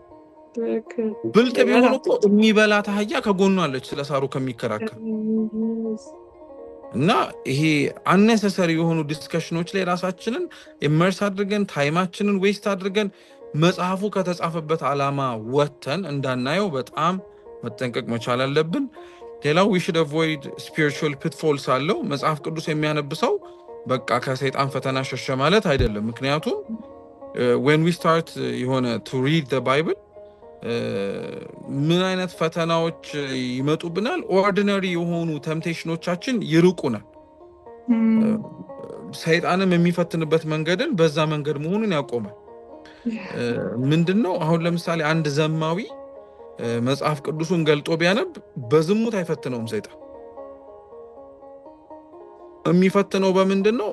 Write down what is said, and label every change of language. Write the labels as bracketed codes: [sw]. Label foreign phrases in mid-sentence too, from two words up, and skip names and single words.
[am] ብልጥ ቢሆን እኮ የሚበላት አህያ ከጎኗ አለች ስለ ሳሩ ከሚከራከር። እና ይሄ አነሰሰሪ የሆኑ ዲስከሽኖች ላይ ራሳችንን ኢመርስ አድርገን ታይማችንን ዌስት አድርገን መጽሐፉ ከተጻፈበት ዓላማ ወጥተን እንዳናየው በጣም መጠንቀቅ መቻል አለብን። ሌላው [en] we should avoid spiritual pitfalls [am] አለው። መጽሐፍ ቅዱስ የሚያነብሰው በቃ ከሰይጣን ፈተና ሸሸ ማለት አይደለም። ምክንያቱም [en] when we start [am] የሆነ [en] to read the Bible [am] ምን አይነት ፈተናዎች ይመጡብናል? ኦርዲነሪ የሆኑ ተምፕቴሽኖቻችን ይርቁናል። ሰይጣንም የሚፈትንበት መንገድን በዛ መንገድ መሆኑን ያቆማል። ምንድነው አሁን ለምሳሌ አንድ ዘማዊ መጽሐፍ ቅዱስን ገልጦ ቢያነብ በዝሙት አይፈትነውም ሰይጣን። የሚፈትነው በምንድነው?